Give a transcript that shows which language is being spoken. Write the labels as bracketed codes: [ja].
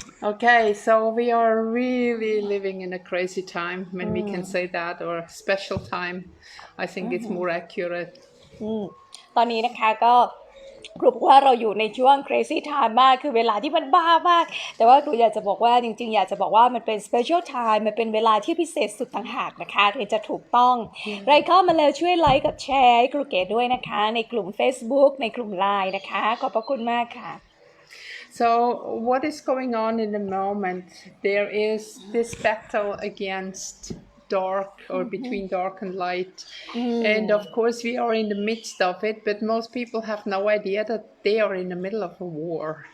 [en] Okay, so we are really living in a crazy time when we can say that, or a special time. I think it's more accurate. [th] ตอนนี้นะคะก็ครูบอกว่าเราอยู่ในช่วง crazy time มากคือเวลาที่มันบ้ามากแต่ว่าครูอยากจะบอกว่าจริงๆอยากจะบอกว่ามันเป็น special time มันเป็นเวลาที่พิเศษสุดต่างหากนะคะถึงจะถูกต้องใครเข้ามาแล้วช่วยไลค์กับแชร์ให้ครูเก๋ด้วยนะคะในกลุ่ม Facebook ในกลุ่ม LINE นะคะขอบพระคุณมากค่ะ [en] So what is going on in the moment? There is this battle against dark or between dark and light. And of course we are in the midst of it, but most people have no idea that they are in the middle of a war.